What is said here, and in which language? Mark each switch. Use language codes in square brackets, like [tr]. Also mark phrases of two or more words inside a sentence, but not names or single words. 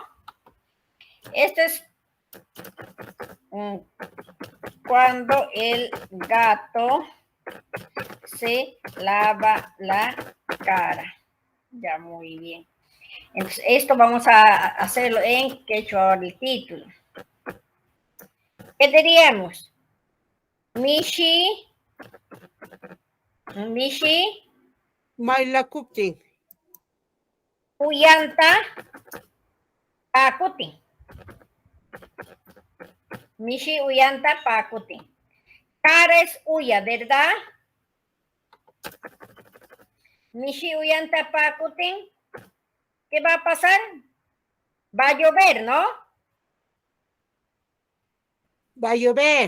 [es] Esto es cuando el gato se lava la cara. Ya, muy bien. Entonces, esto vamos a hacerlo en quechua el título. ¿Qué diríamos? [qu] Mishi. Mailakuti. Uyanta. Pakuti. Mishi uyanta pakuti. [es] Cara es uya, ¿verdad? [qu] Mishi uyanta pakuti. [es] ¿Qué va a pasar? Va a llover, ¿no? Va a llover.